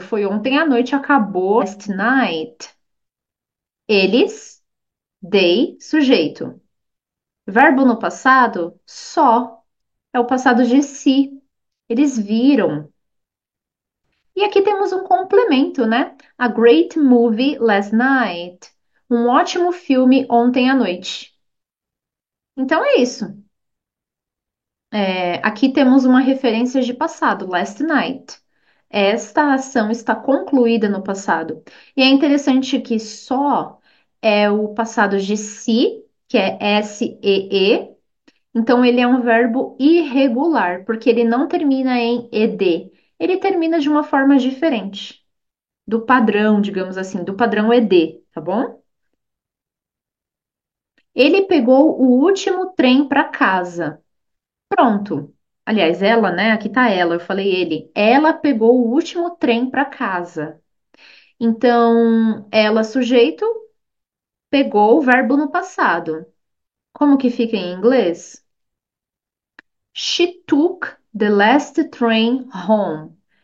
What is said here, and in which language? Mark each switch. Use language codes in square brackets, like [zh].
[pt] Foi ontem à noite, acabou [en] last night. [pt] Eles, they, sujeito. Verbo no passado, só. É o passado de si. Eles viram. E aqui temos um complemento, né? [en] A great movie last night. [pt] Um ótimo filme ontem à noite. Então é isso. Aqui temos uma referência de passado, [en] last night. [pt] Esta ação está concluída no passado. E é interessante que só é o passado de si, que é S-E-E. Então ele é um verbo irregular, porque ele não termina em ed. Ele termina de uma forma diferente do padrão, digamos assim, do padrão ed, tá bom? Ele pegou o último trem para casa. Pronto. Aliás, ela, né? Aqui tá ela, eu falei ele. Ela pegou o último trem para casa. Então, ela, sujeito, pegou o verbo no passado. Como que fica em inglês? [en] She took the last train home.